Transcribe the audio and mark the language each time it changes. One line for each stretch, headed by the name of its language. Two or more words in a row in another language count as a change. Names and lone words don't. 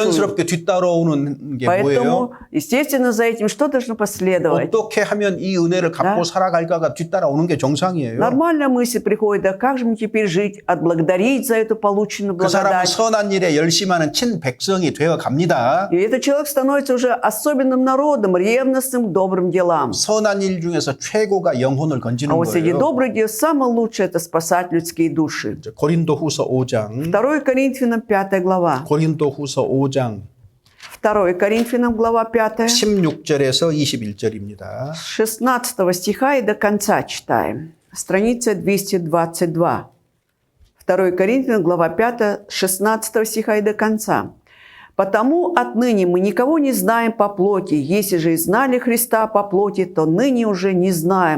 Korean: 자연스럽게 뒤따라오는 게 뭐예요?
Russian: Поэтому, естественно, за этим что должно последовать?
Korean: 어떻게 하면 이 은혜를 갚고
Russian: Да.
Korean: 살아갈까가 뒤따라오는 게 정상이에요.
Russian: Нормальная мысль приходит, да как же мне теперь жить, отблагодарить за эту полученную
Korean: 그 사람은
Russian: благодать.
Korean: 선한 일에 열심하는 친백성이 되어 갑니다.
Russian: И этот человек становится уже особенным народом, ревностным к добрым делам.
Korean: 선한 일 중에서 최고가 영혼을
Russian: А
Korean: 건지는
Russian: вот среди
Korean: 거예요.
Russian: добрых дел самое лучшее – это спасать людские души.
Korean: 고린도후서 5장
Russian: 2 Коринфянам 5 глава.
Korean: 고린도후서 5장
Russian: 2 Коринфянам глава 5.
Korean: 16절에서 21절입니다.
Russian: С 16 стиха и до конца читаем. Страница 222. 2 Коринфянам, глава 5, 16 стиха и до конца. «Потому отныне мы никого не знаем по плоти. Если же и знали Христа по плоти, то ныне уже не знаем.